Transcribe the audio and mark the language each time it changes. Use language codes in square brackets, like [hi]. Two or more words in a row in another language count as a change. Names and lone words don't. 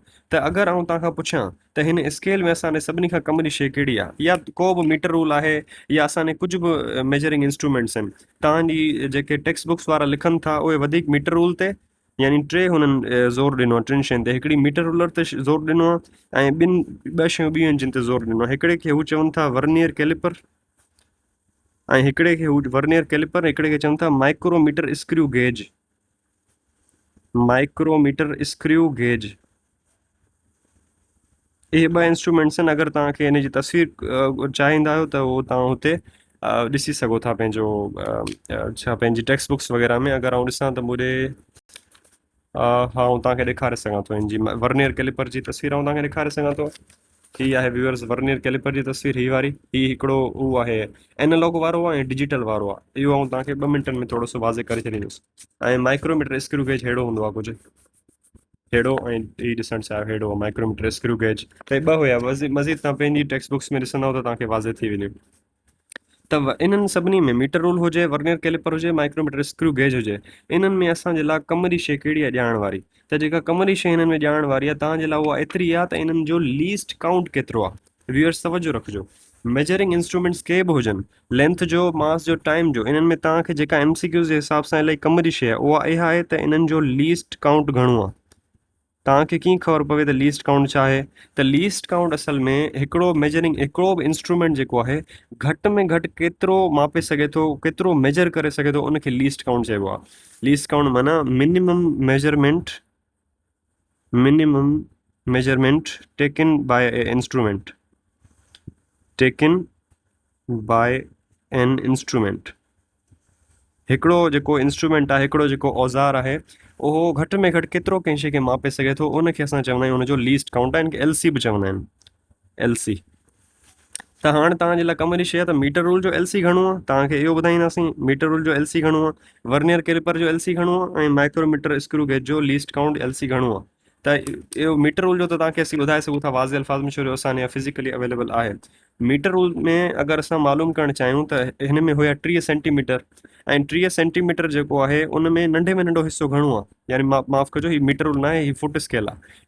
[sd] त अगरि आउं तव्हां खां पुछां त हिन स्केल में असांजे सभिनी खां कम जी शइ कहिड़ी आहे, या को बि [en] meter rule [sd] आहे, या असांजे कुझु बि [en] measuring instruments [sd] आहिनि, तव्हांजी जेके [en] text books [sd] वारा लिखनि था उहे वधीक [en] meter rule [sd] ते, यानी 3 हुननि ज़ोर ॾिनो आहे 3 शयुनि ते, हिकिड़ी [en] meter ruler [sd] ते ज़ोर ॾिनो आहे, ऐं 2 शयूं ॿियूं आहिनि जिन ते ज़ोर ॾिनो आहे। हिकिड़े खे हू चवनि था [en] vernier caliper, [sd] ऐं हिकिड़े खे हू [en] vernier caliper, [sd] हिकिड़े खे चवनि था [en] micrometer screw gauge, micrometer screw gauge. [sd] इहे 2 इंस्ट्रूमेंट्स आहिनि। अगरि तव्हांखे हिन जी तस्वीर चाहींदा आहियो त उहो तव्हां हुते ॾिसी सघो था पंहिंजो छा पंहिंजी [en] text books [sd] वग़ैरह में। अगरि आउं ॾिसां त मूं ॾे हा आउं तव्हांखे ॾेखारे सघां थो हिन जी [en] vernier caliper [sd] जी तस्वीर आउं तव्हांखे ॾेखारे सघां थो। हीअ आहे [en] viewers vernier caliper [sd] जी तस्वीर, हीअ वारी, हीअ हिकिड़ो उहो आहे एनालॉग वारो आहे ऐं डिजिटल वारो आहे। इहो आउं तव्हांखे 2 मिंटनि में थोरो सो वाज़े करे छॾींदुसि। ऐं [en] micrometer screw gauge [sd] अहिड़ो हूंदो आहे कुझु अहिड़ो, ऐं हीअ ॾिसणु चाहियो अहिड़ो [en] micrometer screw gauge. [sd] त 2 हुया, मज़ीद तव्हां पंहिंजी [en] text books [sd] में ॾिसंदव त तव्हांखे वाज़े थी वेंदियूं। त इन्हनि सभिनी में [en] meter rule [sd] हुजे, [en] vernier caliper [sd] हुजे, [en] micrometer screw gauge [sd] हुजे, इन्हनि में असांजे लाइ कम जी शइ कहिड़ी आहे ॼाणण वारी, त जेका कम जी शइ हिननि में ॼाणण वारी आहे तव्हांजे लाइ उहा एतिरी आहे त इन्हनि जो [en] least count [sd] केतिरो आहे। व्यूअर्स तवजो रखिजो, [en] measuring instruments [sd] के बि हुजनि, लेंथ जो, मास जो, टाइम जो, इन्हनि में तव्हांखे जेका MCQ जे हिसाब सां इलाही कम जी शइ आहे उहा इहा आहे त इन्हनि जो [en] least count [sd] घणो आहे। तव्हांखे कीअं ख़बर पवे त [en] least count [sd] छा आहे, त [en] least count [sd] असल में हिकिड़ो मेजरिंग, हिकिड़ो बि इंस्ट्रूमेंट जेको आहे घटि में घटि केतिरो मापे सघे थो, केतिरो मेजर करे सघे थो, उनखे [en] least count [sd] चइबो आहे। [en] least count माना minimum measurement taken by a instrument, taken by an instrument. [sd] हिकिड़ो जेको इंस्ट्रूमेंट आहे, हिकिड़ो जेको औज़ार आहे, उहो घटि में घटि केतिरो कंहिं शइ खे मापे सघे थो, उनखे असां चवंदा आहियूं उनजो [en] least count [sd] आहे। इनखे LC बि चवंदा आहिनि, LC। त हाणे तव्हांजे लाइ कम जी शइ आहे त [en] meter rule [sd] जो LC घणो आहे, तव्हांखे इहो ॿुधाईंदासीं [en] meter rule [sd] जो LC घणो आहे, [en] vernier caliper [sd] जो LC घणो आहे, ऐं [en] micrometer screw gauge [sd] जो [en] least count [sd] LC घणो आहे। त इहो [en] meter rule [sd] जो त तव्हांखे असीं ॿुधाए सघूं था वाज़े अल्फाज़ में, छो जो असांजे [en] physically available [sd] आहे। [en] meter rule [sd] में अगरि असां मालूम करणु चाहियूं त हिन में हुया 30 सेंटीमीटर, ऐं 30 सेंटीमीटर जेको आहे उन में नंढो हिसो घणो आहे, यानी माफ़ु कजो, हीउ [en] meter rule [sd] न आहे, हीउ [en] foot scale [sd] आहे।